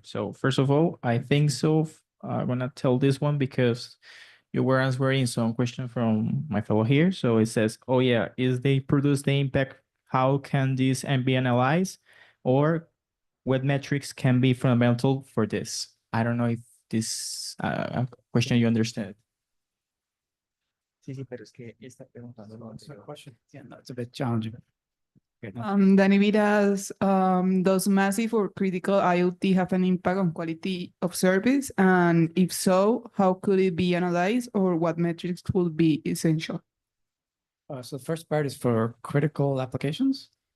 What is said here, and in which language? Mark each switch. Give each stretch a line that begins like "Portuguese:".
English: So first of all, I think so. I'm gonna tell this one because you were answering some question from my fellow here. So it says, oh yeah, is they produce the impact? How can this be analyzed? Or what metrics can be fundamental for this? I don't know if this question you understand.
Spanish: Sí, pero es que esta pregunta no es una question.
English: Yeah, no, it's a bit challenging. Okay, no. Danividas, does massive or critical IoT have an impact on quality of service? And if so, how could it be analyzed or what metrics would be essential? So the first part is for critical applications.